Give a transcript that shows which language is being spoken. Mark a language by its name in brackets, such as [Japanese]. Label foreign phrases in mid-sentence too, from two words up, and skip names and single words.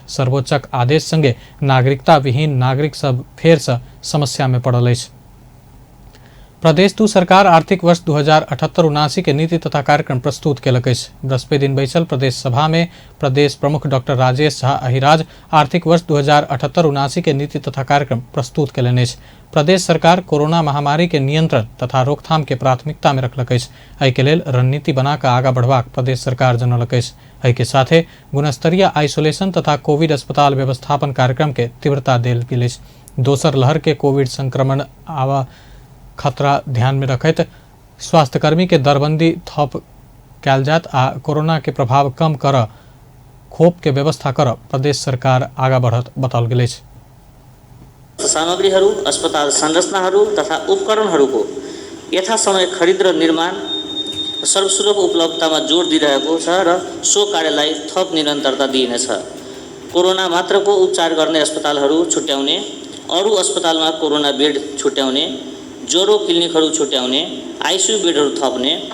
[Maithili] सर्वोच्चक आदेश संगे नागरिकता विहीन नागरिक सब फेर से समस्या में पड़ल अछि। प्रदेश दू सरकार आर्थिक वर्ष 2078-79 के नीति तथा कार्यक्रम प्रस्तुत केलक अछि। बृहस्पति दिन बैसल प्रदेश सभा में प्रदेश प्रमुख डॉक्टर राजेश झा अहिराज आर्थिक वर्ष 2078-79 के नीति तथा कार्यक्रम प्रस्तुत केलनि अछि। प्रदेश सरकार कोरोना महामारी के नियंत्रण तथा रोकथाम के प्राथमिकता में रखलक अछि। एहि के लेल रणनीति बना कऽ आगाँ बढ़बाक प्रदेश सरकार जनौलक अछि। एहि के साथे गुणस्तरीय आइसोलेशन तथा कोविड अस्पताल व्यवस्थापन कार्यक्रम के तीव्रता देल गेल अछि। दोसर लहर के कोविड संक्रमण आवा खतरा ध्यान में रखैत स्वास्थ्यकर्मी के दरबंदी थप कैल जात आ कोरोना के प्रभाव कम कर खोप के व्यवस्था कर प्रदेश सरकार आगा बढ़त बताओल गेल अछि। [Nepali] सामग्रीहरू, अस्पताल संरचनाहरू तथा उपकरणहरूको यथासमय खरिद र निर्माण सर्वसुलभ उपलब्धतामा जोड दिइरहेको छ र सो कार्यलाई थप निरन्तरता दिइनेछ। कोरोना मात्रको उपचार गर्ने अस्पतालहरू छुट्याउने, अरू अस्पतालमा कोरोना बेड छुट्याउने, ज्वरो क्लिनिकहरू छुट्याउने, आइसियु बेडहरू थप्ने,